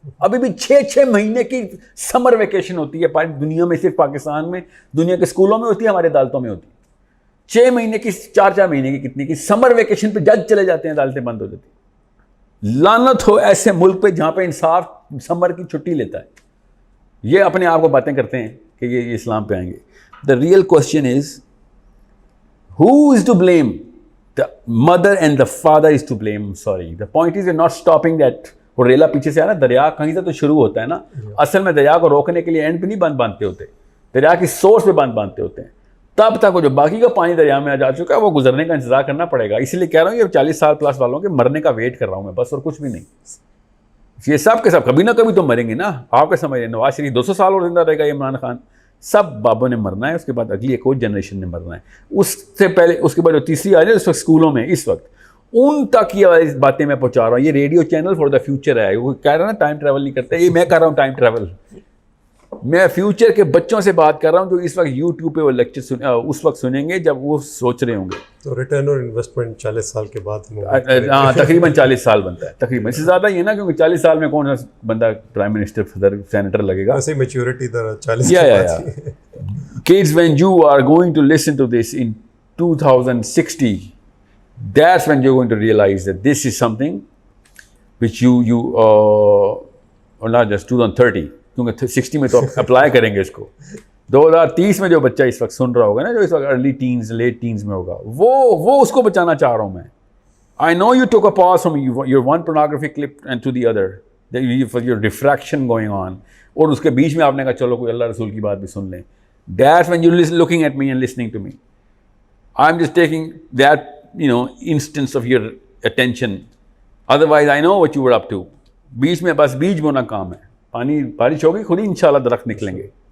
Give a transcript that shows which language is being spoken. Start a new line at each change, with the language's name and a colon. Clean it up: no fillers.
Urdu: ابھی بھی 6 مہینے کی سمر ویکیشن ہوتی ہے دنیا میں, صرف پاکستان میں, دنیا کے اسکولوں میں ہوتی ہے, ہمارے عدالتوں میں ہوتی ہے. 6 مہینے کی 4 مہینے کی کتنی کی سمر ویکیشن پہ جج چلے جاتے ہیں, عدالتیں بند ہو جاتی ہیں. لعنت ہو ایسے ملک پہ جہاں پہ انصاف سمر کی چھٹی لیتا ہے. یہ اپنے آپ کو باتیں کرتے ہیں کہ یہ اسلام پہ آئیں گے.
English: The real question is who is to blame? The mother and the father is to blame. Sorry. The point is we're not stopping that.
Urdu: اور ریلا پیچھے سے آ نا, دریا کہیں سے تو شروع ہوتا ہے نا. اصل میں دریا کو روکنے کے لیے اینڈ پہ نہیں باندھتے ہوتے, دریا کی سورس پہ باندھتے ہوتے ہیں. تب تک وہ جو باقی کا پانی دریا میں آ جا چکا ہے وہ گزرنے کا انتظار کرنا پڑے گا. اسی لیے کہہ رہا ہوں یہ 40 سال پلس والوں کے مرنے کا ویٹ کر رہا ہوں میں بس, اور کچھ بھی نہیں. یہ سب کے سب کبھی نہ کبھی تو مریں گے نا. آپ کے سمجھ رہے نواز شریف 200 سال اور زندہ رہے گا, عمران خان, سب بابوں نے مرنا ہے. اس کے بعد اگلی ایک اور جنریشن نے مرنا ہے. اس سے پہلے اس کے بعد جو تیسری آ جائے اس وقت اسکولوں میں اس وقت ان تک یہ باتیں میں پہنچا رہا ہوں. یہ radio channel for the future ہے. وہ کہہ رہا نا ٹائم ٹریول نہیں کرتے, یہ میں کر رہا ہوں ٹائم ٹریول. میں فیوچر کے بچوں سے بات کر رہا ہوں جو اس وقت یوٹیوب پہ وہ لیکچر اس وقت سنیں گے جب وہ سوچ رہے ہوں گے. تو ریٹرن اور انویسٹمنٹ 40 سال کے بعد ہاں تقریباً 40 سال بنتا ہے تقریباً. اس سے زیادہ یہ نا کیونکہ 40 سال میں کون سا بندہ پرائم منسٹر صدر سینیٹر لگے گا. ویسے maturity 40
English: Kids, when you are going to listen to this in 2060, that's when you're going to realize that this is something which you or not just 2030,
Urdu: کیونکہ 60 میں تو اپلائی کریں گے اس کو. 2030 میں جو بچہ اس وقت سن رہا ہوگا نا, جو اس وقت ارلی ٹینز لیٹ ٹینز میں ہوگا, وہ اس کو بچانا چاہ رہا ہوں میں.
English: I know you took a pause from your one pornography clip and to the other, for your diffraction going on,
Urdu: اور اس کے بیچ میں آپ نے کہا چلو کوئی اللہ رسول کی بات بھی سن لیں.
English: That's when you're looking at me and listening to me. I'm just taking that, instance of your attention. Otherwise, I know what you were up to.
Urdu: بیچ میں بس بیج بونا کام ہے. پانی بارش ہوگی خود ہی انشاءاللہ درخت نکلیں گے.